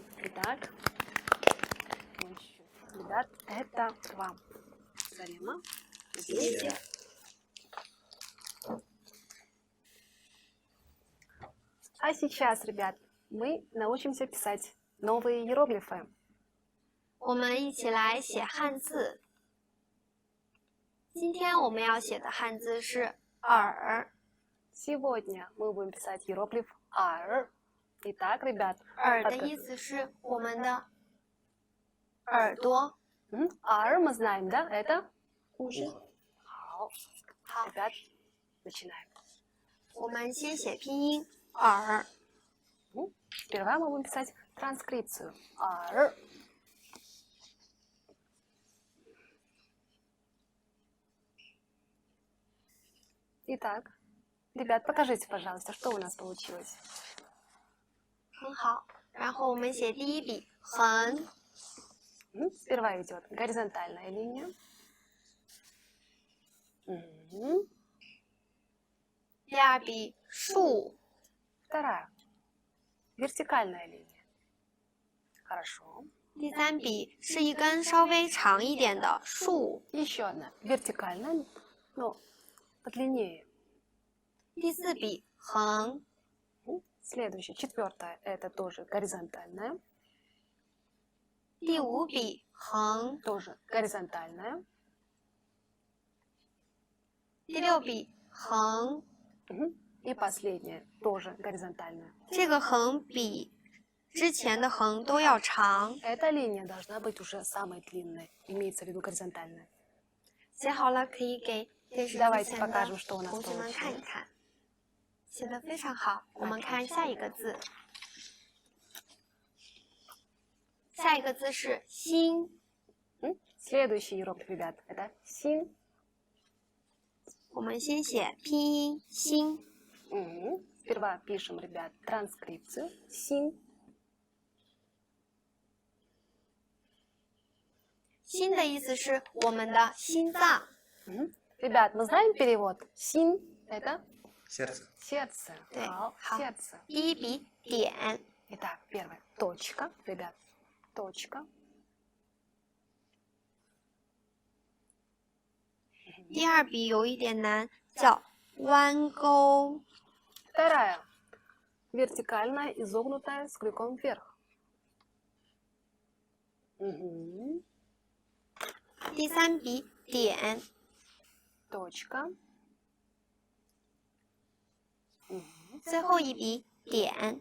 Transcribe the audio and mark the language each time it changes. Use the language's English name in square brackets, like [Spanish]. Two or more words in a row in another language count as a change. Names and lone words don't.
[Russian] Итак, ребят, это к вам. Зарема. Здесь. А сейчас, ребят, мы научимся писать новые иероглифы. [Chinese] 我们一起来写汉字。今天我们要写的汉字是耳。 [Russian] Сегодня мы будем писать иероглиф «ар». Итак, ребят, [Chinese] 耳的意思是我们的耳朵。 [Russian] «ар» мы знаем, да? Это? уши。 [Chinese] 好，好 [Russian] ，ребят, начинаем. [Chinese] 我们先写拼音耳。 [Russian] Сперва мы будем писать транскрипцию «ар». Итак, ребят, покажите, пожалуйста, что у нас получилось. [Chinese] 很好。然后我们写第一笔横， [Russian] Сперва идет горизонтальная линия. Мгм. [Chinese] 第二笔竖， [Russian] Вторая. Вертикальная линия. Хорошо. [Chinese] 第三笔是一根稍微长一点的竖， [Russian] Еще одна. Вертикальная, но подлиннее. [Chinese] 第四笔横， [Russian] Следующая, четвертая, это тоже горизонтальная. [Chinese] 第五笔横， [Russian] Тоже горизонтальная. [Chinese] 第六笔横。 [Russian] И последняя, тоже горизонтальная. [Chinese] 这个横比之前的横都要长。 [Russian] Эта линия должна быть уже самой длинной. Имеется в виду горизонтальная. [Chinese] 写好了，可以给电视机 [Russian] Давайте [Chinese] 前的 [Russian] покажем, что у нас [Chinese] 同学们 [Russian] получилось. [Chinese] 看一看。写的非常好，我们看下一个字。下一个字是心， [Russian] Следующий иероглиф, ребят, это син. [Chinese] 我们先写拼音心。 [Russian] Сперва пишем, ребят, транскрипцию. Син. [Chinese] 心的意思是我们的心脏。 [Russian] Ребят, мы знаем перевод? Син – это Сердце. сердце. [Chinese] 对，好好 [Russian] сердце. [Chinese] 第一笔点， [Russian] Итак, первое. Точка, ребят. Точка. [Chinese] 第二笔有一点难，叫弯钩。 [Russian] Вторая. Вертикально изогнутая с крюком вверх. [Chinese] 第三笔点， [Russian] Точка. [Chinese] 最后一笔点。